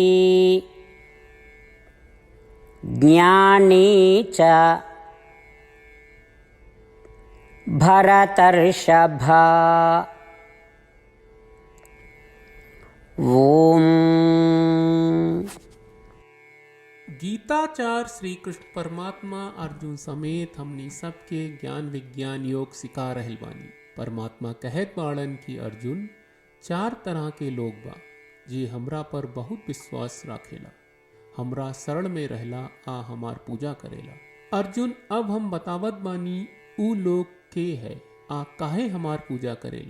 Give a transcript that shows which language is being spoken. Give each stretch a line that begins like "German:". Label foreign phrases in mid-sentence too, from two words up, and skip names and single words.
Sanskrit: ज्ञानी च भरतर्षभ। ओम।
Bhojpuri: गीताचार्य श्री कृष्ण परमात्मा अर्जुन समेत हमनी सबके ज्ञान विज्ञान योग सिखा रहल बानी। परमात्मा कहत बाड़न कि अर्जुन 4 तरह के लोग बा जे हमरा पर बहुत विश्वास राखेला, हमरा शरण में रहला आ हमार पूजा करेला। अर्जुन अब हम बतावत बानी ऊ लोग के है आ काहे हमार पूजा करेला।